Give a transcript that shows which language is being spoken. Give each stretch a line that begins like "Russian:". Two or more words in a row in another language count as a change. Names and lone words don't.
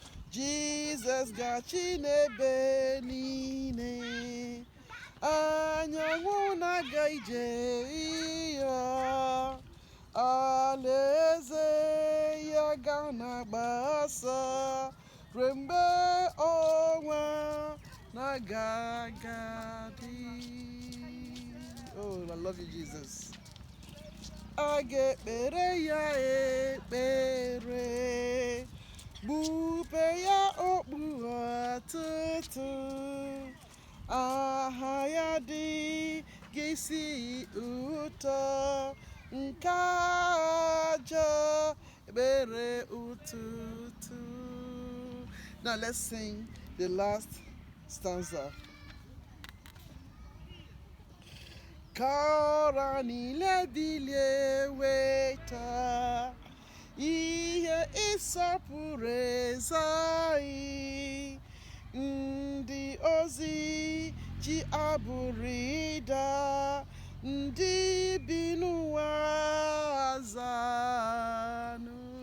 Igbo: Jesus gachi n'ebe niile, anyanwụ na-aga ije ya, alaeze ya ga na-agbasa ruo mgbe ọnwa na-agaghị adị.
English: Oh, I love you, Jesus.
Igbo: A ga-ekpere ya ekpere, kpupe ya okpu ọtụtụ. Aha ya dị gị si ụtọ nke aja ekpere ụtụtụ.
English: Now let's sing the last stanza.
Igbo: Ka ọra niile bilie weta ihe ịsọpụrụ eze anyị, ndị ozi ji abụrụ ịda, ndị bi n'ụwa zanụ.